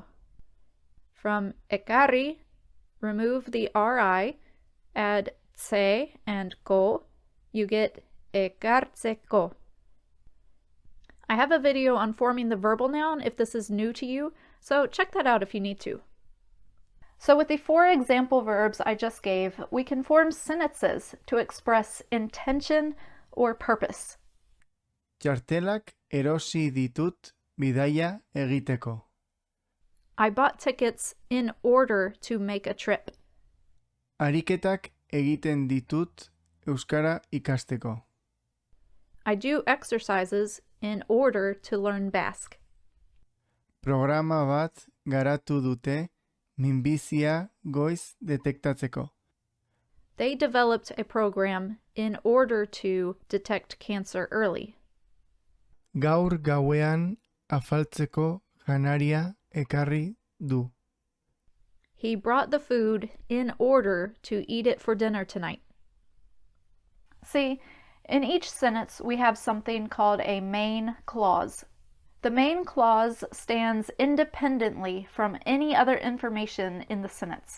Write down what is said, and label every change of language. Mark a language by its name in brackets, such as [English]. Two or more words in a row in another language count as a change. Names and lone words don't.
[English] From ekari, remove the ri, add tse and ko, you get ekartzeko. I have a video on forming the verbal noun if this is new to you, so check that out if you need to. So with the four example verbs I just gave, we can form sentences to express intention or purpose. [Basque] Txartelak erosi ditut bidaia egiteko. [English] I bought tickets in order to make a trip. [Basque] Ariketak egiten ditut euskara ikasteko. [English] I do exercises in order to learn Basque. [Basque] Programa bat garatu dute minbizia goiz detektatzeko. [English] They developed a program in order to detect cancer early. [Basque] Gaur gauean afaltzeko janaria ekarri du. [English] He brought the food in order to eat it for dinner tonight. See, in each sentence we have something called a main clause. The main clause stands independently from any other information in the sentence.